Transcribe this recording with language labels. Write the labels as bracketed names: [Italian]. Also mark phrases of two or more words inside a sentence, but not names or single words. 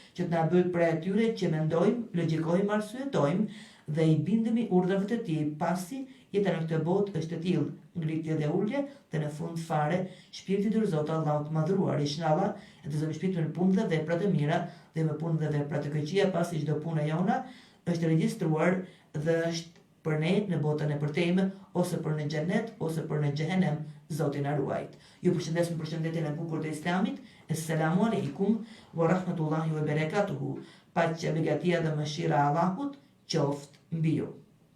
[Albanian] të na bëjë prej atyre që mendojmë, logjikojmë, arsyetojmë dhe i bindemi urdhrave të tij, pasi jeta në këtë botë është e tillë, ngritje dhe ulje, dhe në fund fare shpirti i Zot Allahu të Madhëruar, inshallah, e të zëmë shpirtin në punë dhe vepra të mira dhe me punë dhe vepra të këqija, pasi çdo punë jona është regjistruar dhe është për ne në botën e përtejme, ose për në xhenet, ose për në xhehenem, Zoti na ruajt. Ju përshëndes me përshëndetjen e bukur të Islamit. [Arabic] السلام عليكم ورحمة الله وبركاته. [Albanian] Paqja, begatia dhe mëshira e Allahut qoftë mbi ju.